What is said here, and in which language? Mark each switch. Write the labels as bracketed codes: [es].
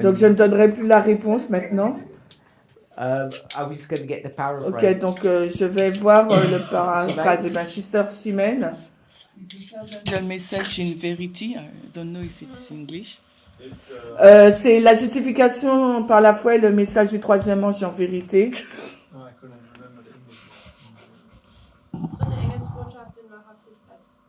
[fr] Donc je ne donnerai plus la réponse maintenant. [en] I was just going to get the paraphrase. [fr] Ok, donc je vais voir le paraphrase. Eh bien, Sister Chimène. [en] The message in verity. I don't know if it's English. [fr] C'est la justification par la foi et le message du troisième ange en vérité. [de] Dritte Engelsbotschaft in Wahrhaftigkeit.